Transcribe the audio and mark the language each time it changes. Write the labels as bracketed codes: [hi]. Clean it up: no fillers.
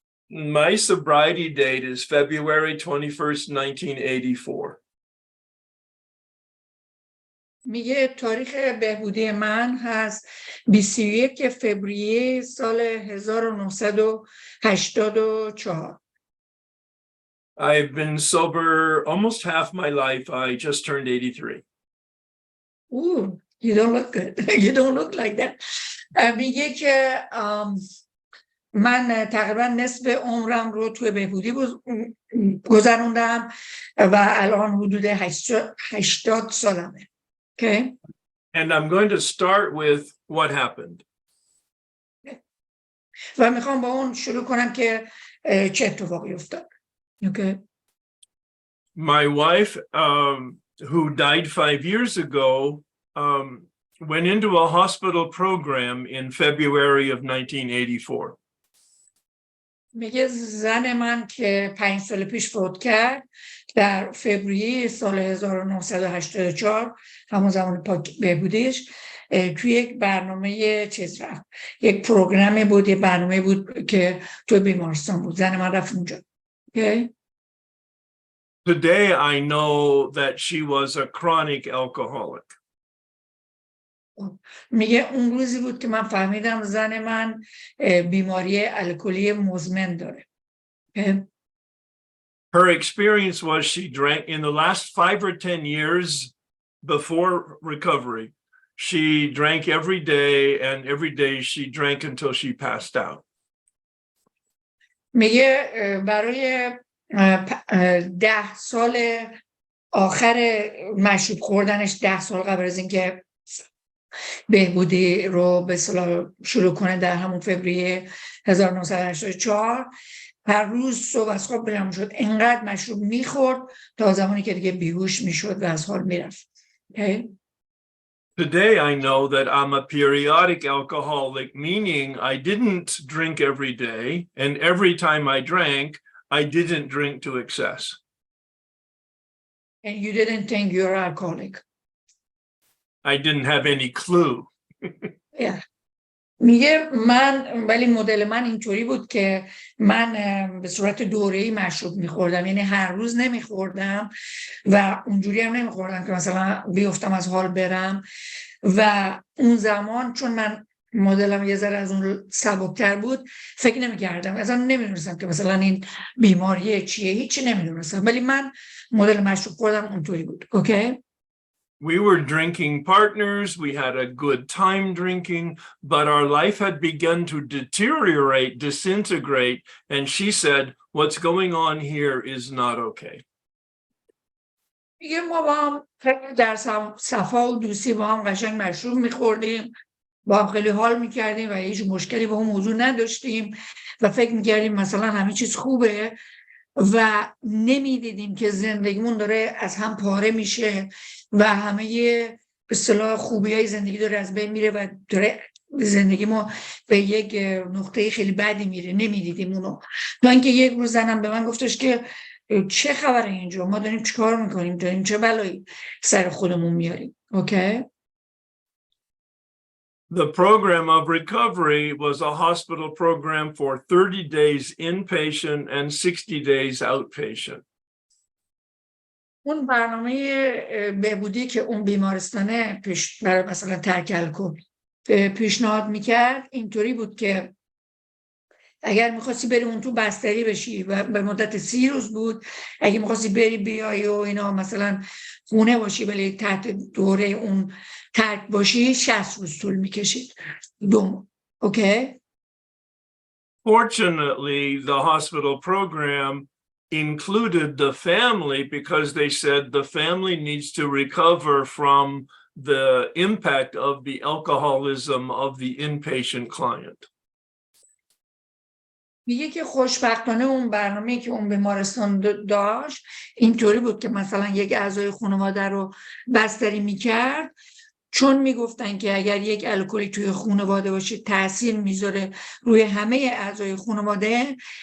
[en] My sobriety date is February 21st, 1984. [fa] میگه تاریخ بهبودی من هست 21 فوریه سال 1984. [en] I've been sober almost half my life. I just turned 83. Ooh, you don't look good. You don't look like that. [fa] میگه که من تقریبا نصف عمرم رو توی بهبودی گذروندم و الان حدود 80 سالمه. [en] Okay. And I'm going to start with what happened. [fa] و میخوام با اون شروع کنم که چه اتفاقی افتاد. [en] Okay. My wife, who died 5 years ago, went into a hospital program in February of 1984. [fa] میگه زن من که 5 سال پیش فوت کرد در فوریه سال 1984 همون زمان بهبودیش توی یک برنامه چیز رفت، یک پروگرام بود، یک برنامه بود که توی بیمارستان بود. زن من رفت اونجا. Okay. [en] Today I know that she was a chronic alcoholic. [fa] میگه اون روزی بود که من فهمیدم زن من بیماری الکلی مزمن داره. [en] Her experience was she drank in the last 5 or 10 years before recovery. She drank every day, and every day she drank until she passed out. [fa] میگه برای 10 سال آخر مشروب خوردنش، 10 سال قبل از اینکه بهبودی رو به اصطلاح شروع کنه در همون فوریه 1984، هر روز صبح از خواب بلند میشد، اینقدر مشروب میخورد تا زمانی که دیگه بیهوش میشد و از حال میرفت. [en] Okay. Today I know that I'm a periodic alcoholic, meaning I didn't drink every day, and every time I drank, I didn't drink to excess. And you didn't think you're alcoholic? I didn't have any clue. Yeah. [fa] میگه من ولی مدل من اینطوری بود که من به صورت دوره‌ای مشروب میخوردم، یعنی هر روز نمیخوردم و اونجوری هم نمیخوردم که مثلا بیفتم از حال برم. و اون زمان چون من مدلم یه ذره از اون سبکتر بود، فکر نمیکردم، اصلا نمیدونستم که مثلا این بیماریه چیه، هیچی نمیدونستم، ولی من مدل مشروب خوردم اونطوری بود. اوکی. [en] We were drinking partners, we had a good time drinking, but our life had begun to deteriorate, disintegrate, and she said, what's going on here is not okay. [fa] میگه ما با هم خیلی در صفا و دوستی با هم قشنگ مشروب میخوردیم، با هم خیلی حال میکردیم و هیچ مشکلی با هم موضوع نداشتیم و فکر میکردیم مثلا همه چیز خوبه و نمیدیدیم که زندگیمون داره از هم پاره میشه و همه به اصطلاح خوبیای زندگی داره از بین میره و داره زندگی ما به یک نقطه خیلی بدی میره. نمیدیدیم اونو. تا اینکه یک روز زنم به من گفتش که چه خبره اینجا، ما داریم چیکار میکنیم، داریم چه بلایی سر خودمون میاریم. اوکی. [en] The program of recovery was a hospital program for 30 days inpatient and 60 days outpatient. [fa] اون برنامه بهبودی که اون بیمارستانه برای مثلا ترک الکل پیشنهاد میکرد اینطوری بود که اگر میخواستی بری اون تو بستری بشی و به مدت 30 روز بود، اگه میخواستی بری بیای و اینا مثلا خونه باشی ولی تحت دوره اون ترک باشی 60 روز طول میکشید. اوکی؟ [en] Fortunately, the hospital program included the family because they said the family needs to recover from the impact of the alcoholism of the inpatient client. [fa] میگه که خوشبختانه اون برنامه‌ای که اون بیمارستان داشت اینطوری بود که مثلا یک اعضای خانواده رو بستری میکرد، چون میگفتن که اگر یک الکلی توی خانواده باشه تاثیر میذاره روی همه اعضای خانواده.